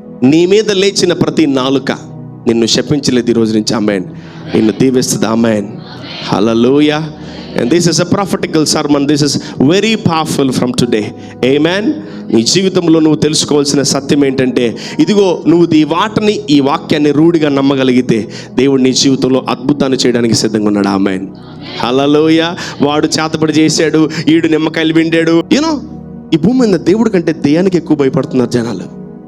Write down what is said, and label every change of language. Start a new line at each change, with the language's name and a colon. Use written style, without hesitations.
Telugu: నీ మీద లేచిన ప్రతి నాలుక నిన్ను శపించలేదు ఈ రోజు నుంచి. ఆమేన్. నిన్ను దీవిస్తుంది. ఆమేన్, హల్లెలూయా.
English: And this is a prophetical sermon. This is very powerful from today. Amen.
Telugu: నీ జీవితంలో నువ్వు తెలుసుకోవాల్సిన సత్యం ఏంటంటే, ఇదిగో నువ్వు ఈ వాక్యాన్ని రూఢిగా నమ్మగలిగితే దేవుడు నీ జీవితంలో అద్భుతాన్ని చేయడానికి సిద్ధంగా ఉన్నాడు. ఆమేన్. హల్లెలూయా. వాడు చేతబడి చేశాడు, ఈడు నిమ్మకాయలు విండాడు. యూనో, ఈ భూమి మీద దేవుడి కంటే దెయ్యానికి ఎక్కువ భయపడుతున్నారు జనాలు.